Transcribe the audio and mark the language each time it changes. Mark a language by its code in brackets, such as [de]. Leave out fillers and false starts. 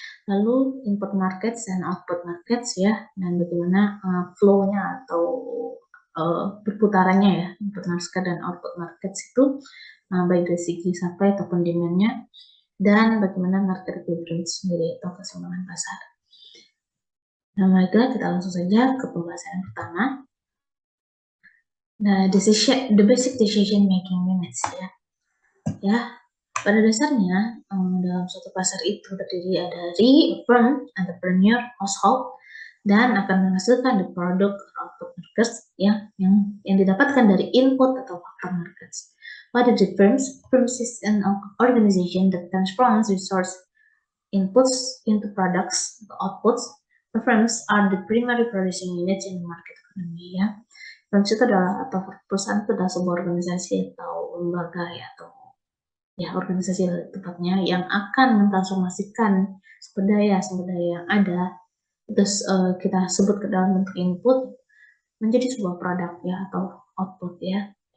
[id] Lalu input markets dan output markets, ya, dan bagaimana flow-nya atau berputarannya ya, input market dan output markets itu baik dari segi supply ataupun demand-nya, dan bagaimana market equilibrium sendiri atau keseimbangan pasar. Nah, baiklah, kita langsung saja ke pembahasan yang pertama. [en] Nah, the basic decision making units, ya. [id] Pada dasarnya dalam suatu pasar itu terdiri dari firm, entrepreneur, household, dan akan menghasilkan [en] the product or output markets [id] ya, yang didapatkan dari input atau faktor markets. Pada [en] the firms is an organization that transforms resource inputs into products [id] atau [en] outputs. The firms are the primary producing units in the market economy ya. [id] Firms itu adalah atau perusahaan itu adalah sebuah organisasi atau lembaga ya, atau ya organisasi tepatnya yang akan mentransformasikan sumber daya yang ada, terus kita sebut ke dalam bentuk input menjadi sebuah produk ya atau output ya.